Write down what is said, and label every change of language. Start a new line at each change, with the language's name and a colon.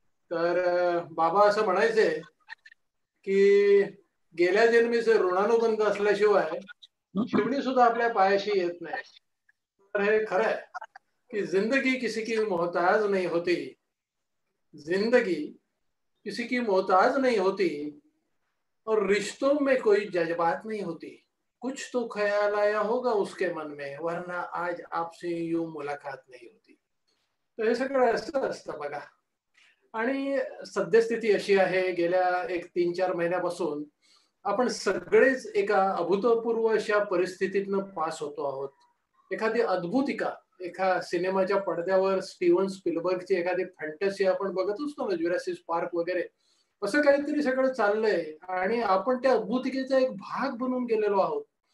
Marathi: तर बाबा असं म्हणायचे की गेल्या जन्मीचे ऋणानुबंध असल्याशिवाय शिवणी सुद्धा आपल्या पायाशी येत नाही. तर हे खरं आहे कि
Hindi: जिंदगी किसी की मोहताज नहीं होती, जिंदगी किसी की मोहताज नहीं होती और रिश्तों में कोई जज्बात नहीं होती. कुछ तो ख्याल आया होगा उसके मन में, वरना आज आपसे यूं मुलाकात नहीं होती.
Marathi: तर हे सगळं असं असतं बघा. आणि सद्यस्थिती अशी आहे, गेल्या एक 3-4 महिन्यापासून आपण सगळेच एका अभूतपूर्व अशा परिस्थितीतनं पास होतो आहोत. एखादी अद्भुतिका, एका सिनेमाच्या पडद्यावर स्टीव्हन स्पिलबर्गची एखादी फॅन्टसी आपण बघत असतो ना, ज्युरासिक पार्क वगैरे, असं काहीतरी सगळं चाललंय आणि आपण त्या अद्भुतिकेचा एक भाग बनून गेलेलो आहोत.